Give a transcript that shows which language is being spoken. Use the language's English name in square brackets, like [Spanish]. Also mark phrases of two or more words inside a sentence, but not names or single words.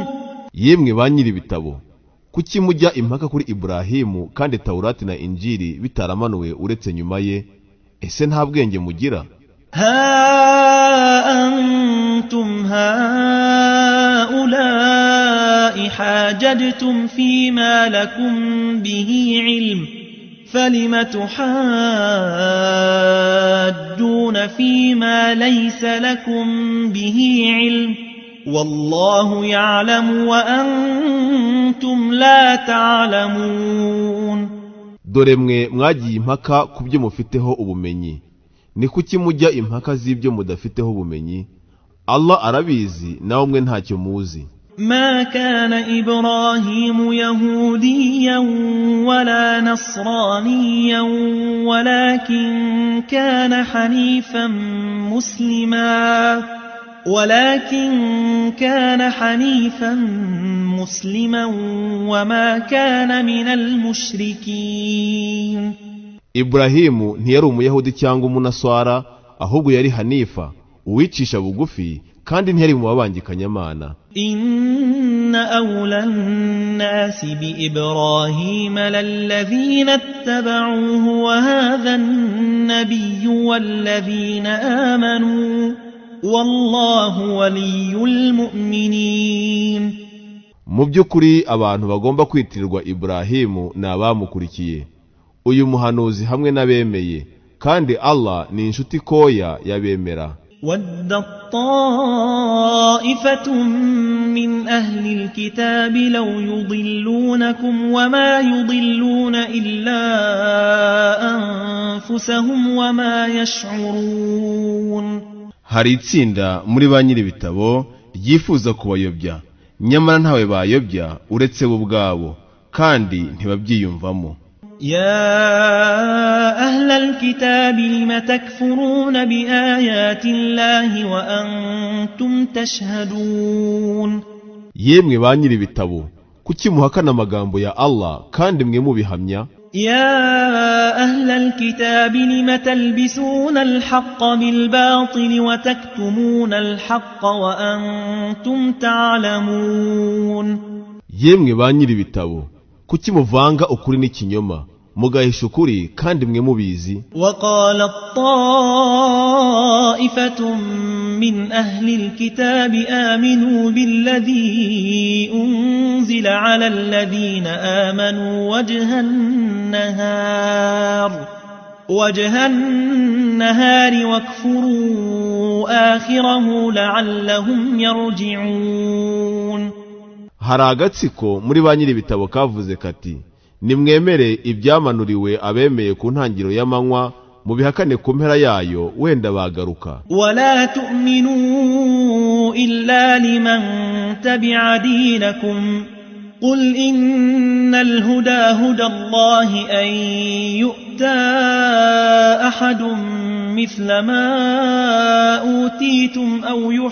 [Kinyarwanda] yemwe ba nyiri ibitabo, kuki mujya impaka kuri Iburahimu kandi Taurati na Injili bitaramanuwe uretse nyuma ye? Ese nta bwenge mugira? [Arabic] ها أنتم هؤلاء حاججتم فيما لكم به علم فلم تحاجون فيما ليس لكم به علم والله يعلم وأنتم لا تعلمون. [Kinyarwanda] Dore mwe mwagiye impaka ku byo mufiteho ubumenyi, ni kuki mujya impaka z'ibyo mudafiteho ubumenyi? Allah arabizi, nawe mwe ntacyo muzi. [Arabic] ما كان إبراهيم يهوديا ولا نصرانيا ولكن كان حنيفا مسلما وما كان من المشركين. [Kinyarwanda] Iburahimu ntiyari umuyahudi cyangwa umunaswara, ahubwo yari Hanifa, uwicisha bugufi, kandi ntiyari mu babangikanyamana. [Arabic] إن أولى الناس بإبراهيم للذين اتبعوه وهذا النبي والذين آمنوا والله ولي المؤمنين. [Kinyarwanda] Mu by'ukuri abantu bagomba kwitirirwa Iburahimu ni abamukurikiye, uyu muhanuzi hamwe n'abemeye, kandi Allah ni inshuti koya yabemera. [Arabic] ودت طائفة من أهل الكتاب لو يضلونكم وما يضلون إلا أنفسهم وما يشعرون. [Kinyarwanda] Hari itsinda muri ba nyiri ibitabo ryifuza kubayobya, nyamara ntawe bayobya uretse bo ubwabo, kandi ntibabyiyumvamo. [Arabic] يا أهل الكتاب لم تكفرون بآيات الله وأنتم تشهدون. [Kinyarwanda] Yemwe ba nyiri ibitabo, kuki muhakana amagambo ya Allah kandi mwe mubihamya? [Arabic] يا أهل الكتاب لم تلبسون الحق بالباطل وتكتمون الحق وأنتم تعلمون. [Kinyarwanda] Yemwe ba nyiri ibitabo, kuki muvanga ukuri n'ikinyoma mugahisha ukuri kandi mwe mubizi? [Arabic] وقالت طائفة من أهل الكتاب آمنوا بالذي أنزل على الذين آمنوا وجه النهار واكفروا آخره لعلهم يرجعون. [Kinyarwanda] Hari agatsiko muri ba nyiri ibitabo kavuze kati, nimwemere ibyamanuriwe abemeye ku ntangiro y'amanywa, mubihakane ku mpera yayo, wenda bagaruka. [Arabic] ولا تؤمنوا إلا لمن تبع دينكم قل إن الهدى هدى الله أن يؤتى أحد مثل ما أوتيتم أو